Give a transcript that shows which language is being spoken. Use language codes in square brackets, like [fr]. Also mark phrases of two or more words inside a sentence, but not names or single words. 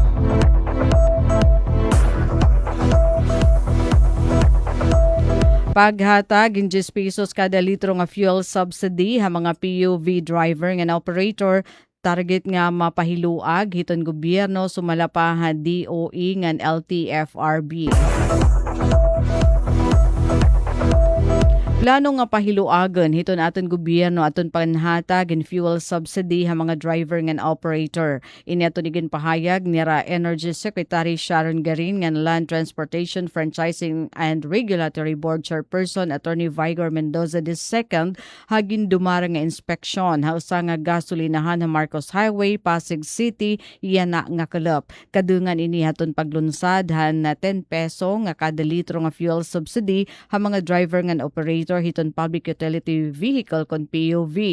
[war] Paghatag in 10 pesos kada litro nga [en] fuel subsidy [war] ha mga PUV driver nga operator, target nga mapahiluag hiton gobyerno sumala pa ha DOE ngan LTFRB. Plano nga pahiluagan hiton aton gobyerno aton panhatag in [en] fuel subsidy [war] ha mga driver ngan operator. Ini aton igin pahayag nira Energy Secretary Sharon Garin ngan Land Transportation Franchising and Regulatory Board Chairperson Attorney Vigor Mendoza II hagin dumara nga inspeksyon ha usa nga gasolinahan ha Marcos Highway, Pasig City, iyana nga kalap. Kadungan ini haton paglunsad han na 10 peso nga kada litro nga [en] fuel subsidy [war] ha mga driver ngan operator hiton [en] public utility vehicle [war] kon PUV.